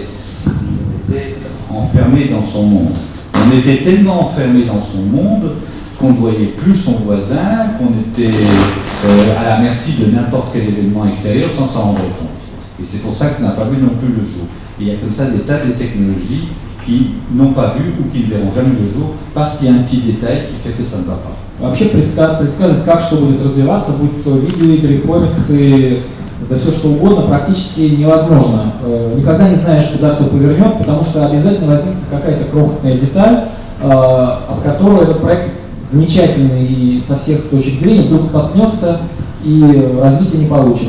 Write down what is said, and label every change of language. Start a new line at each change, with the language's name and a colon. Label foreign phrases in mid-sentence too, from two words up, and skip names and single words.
French: On était enfermé dans son monde. On était tellement enfermé dans son monde qu'on ne voyait plus son voisin, qu'on était à la merci de n'importe quel événement extérieur sans s'en rendre compte. Et c'est pour ça que ça n'a pas vu non plus le jour. Et il y a comme ça des tas de technologies qui n'ont pas vu ou qui ne verront jamais le jour parce qu'il y a un petit détail qui fait que ça ne va pas.
Russian: Вообще предсказывать, как что будет развиваться, будь то видеоигры, комиксы, это все что угодно, практически невозможно. Никогда не знаешь, куда все повернет, потому что обязательно возникнет какая-то крохотная деталь, от которой этот проект замечательный и со всех точек зрения вдруг споткнется и развития не получит.